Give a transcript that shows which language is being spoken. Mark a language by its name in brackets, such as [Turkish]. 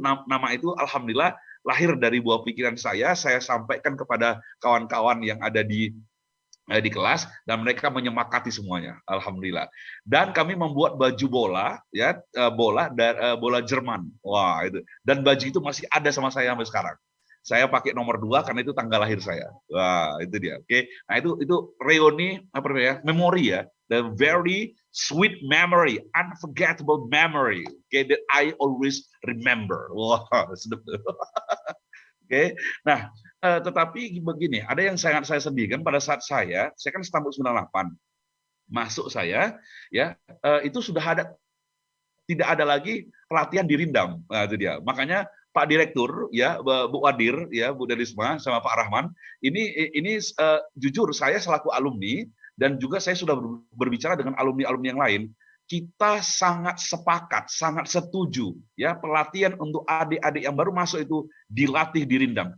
[Indonesian] Nama itu alhamdulillah lahir dari buah pikiran saya sampaikan kepada kawan-kawan yang ada di kelas dan mereka menyemakati semuanya, alhamdulillah. Dan kami membuat baju bola ya, bola Jerman. Wah, itu. Dan baju itu masih ada sama saya sampai sekarang. Saya pakai nomor 2 karena itu tanggal lahir saya. Wah, itu dia. Oke. Nah, itu reuni apa namanya? Memori ya. [English] The very sweet memory, unforgettable memory. Okay, that I always remember. [Indonesian] Wah, sedap. Oke. Nah, tetapi begini, ada yang sangat saya sedihkan pada saat saya kan tampil 98. Masuk saya ya, itu sudah tidak ada lagi pelatihan dirindam. Nah, itu dia. Makanya Pak Direktur ya, Bu Wadir ya, Bu Delisma sama Pak Rahman, ini jujur saya selaku alumni dan juga saya sudah berbicara dengan alumni-alumni yang lain, kita sangat sepakat, sangat setuju ya pelatihan untuk adik-adik yang baru masuk itu dilatih dirindam.